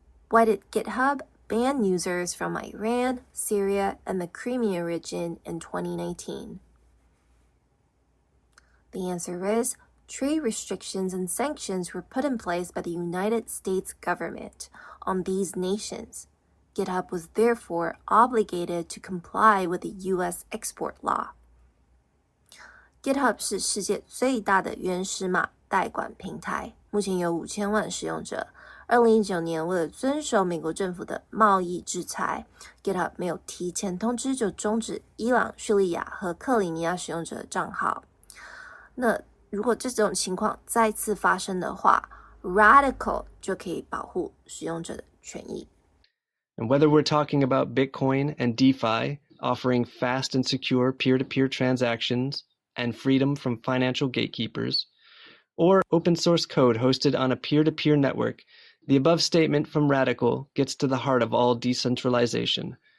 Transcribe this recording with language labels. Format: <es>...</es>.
<en>Why did GitHub ban users from Iran, Syria, and the Crimea region in 2019? The answer is trade restrictions and sanctions were put in place by the United States government on these nations. GitHub was therefore obligated to comply with the U.S. export law.</en> <zh>GitHub 是世界最大的原始码代管平台，目前有5000万使用者。 2019年，为了遵守美国政府的贸易制裁 ，GitHub 没有提前通知就终止伊朗、叙利亚和克里米亚使用者的账号。那如果这种情况再次发生的话 ，Radicle 就可以保护使用者的权益。</zh> <en>And whether we're talking about Bitcoin and DeFi, offering fast and secure peer-to-peer transactions and freedom from financial gatekeepers, or open source code hosted on a peer-to-peer network, the above statement from Radicle gets to the heart of all decentralization.</en>